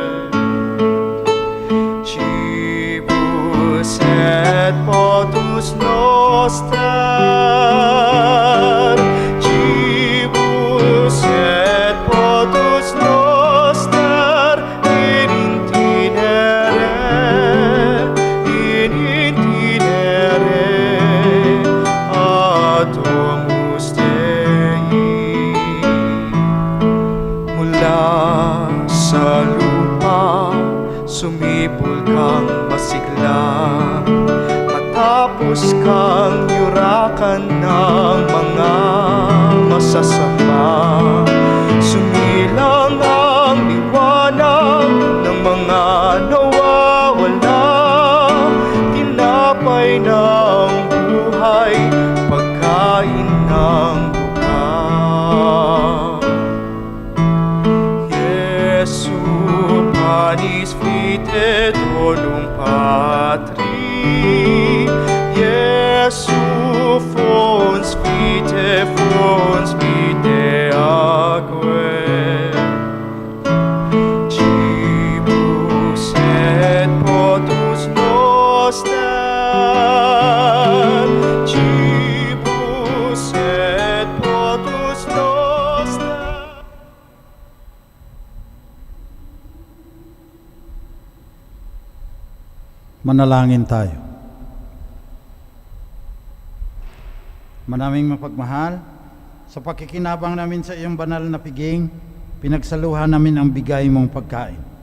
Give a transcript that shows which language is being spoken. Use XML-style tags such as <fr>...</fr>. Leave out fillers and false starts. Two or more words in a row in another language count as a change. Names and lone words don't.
<la>Cibus et potus noster, cibus et potus noster, in itinere ad domus Dei.</la> <tl>Mula sa lupa, sumibol kang masigla, matapos kang yurakan ng mga masasama. Sumilang ang liwanag ng mga nawawala, tinapay ng buhay, pagkain ng lupa.</tl> <la>Jesu panis vitae donum Patri, Jesu fons vitae aquae. Cibus et potus noster, cibus et potus noster.</la> <tl>Manalangin tayo. Manaming mapagmahal, sa pakikinabang namin sa iyong banal na piging, pinagsaluhan namin ang bigay mong pagkain.</tl>